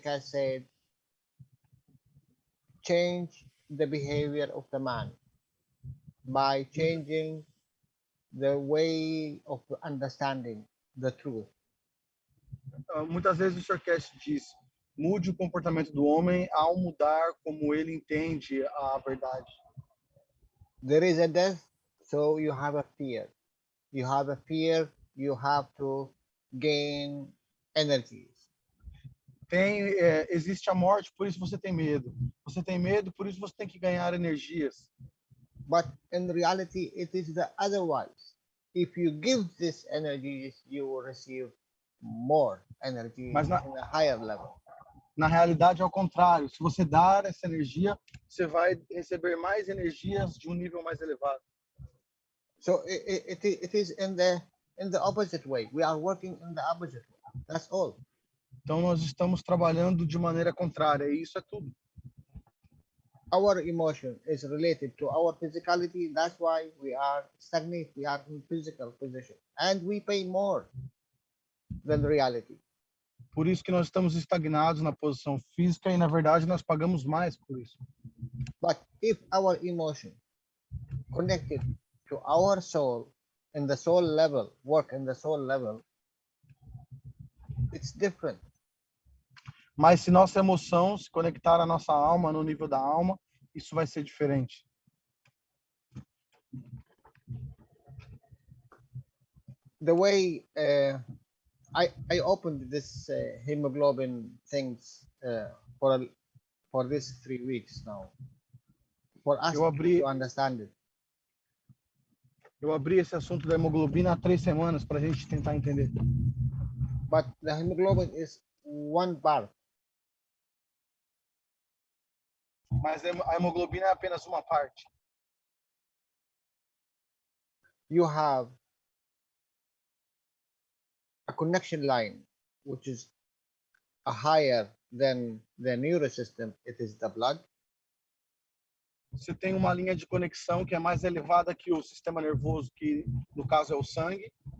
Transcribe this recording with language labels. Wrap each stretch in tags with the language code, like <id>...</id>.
<en>Keshe said, change the behavior of the man by changing the way of understanding the truth.</en> <pt>Muitas vezes o Sr. Keshe diz, mude o comportamento do homem ao mudar como ele entende a verdade.</pt> <en>There is a death, so you have a fear. You have a fear, you have to gain energies.</en> <pt>Existe a morte, por isso você tem medo. Você tem medo, por isso você tem que ganhar energias.</pt> <en>But in reality, it is the otherwise. If you give this energies, you will receive more energy</en> <pt>Mas</pt> <en>in a higher level.</en> <pt>Na realidade, é o contrário. Se você dar essa energia, você vai receber mais energias de um nível mais elevado.</pt> <en>So it is in the opposite way. We are working in the opposite way. That's all.</en> <pt>Então, nós estamos trabalhando de maneira contrária, e isso é tudo.</pt> <en>Our emotion is related to our physicality. That's why we are stagnant. We are in physical position. And we pay more than reality.</en> <pt>Por isso que nós estamos estagnados na posição física e, na verdade, nós pagamos mais por isso.</pt> <en>But if our emotion connected to our soul, in the soul level, work in the soul level, it's different.</en> <pt>Mas se nossa emoção se conectar à nossa alma, no nível da alma, isso vai ser diferente.</pt> <en>The way I opened this hemoglobin things for these 3 weeks now, for us</en> <pt>Eu abri-</pt> <en>to understand it.</en> <pt>Eu abri esse assunto da hemoglobina há 3 semanas para a gente tentar entender.</pt> <en>But the hemoglobin is one part.</en> <pt>Mas a hemoglobina é apenas uma parte.</pt> <en>You have a connection line, which is higher than the neurosystem. It is the blood.</en> <pt>Você tem uma linha de conexão que é mais elevada que o sistema nervoso, que no caso é o sangue.</pt>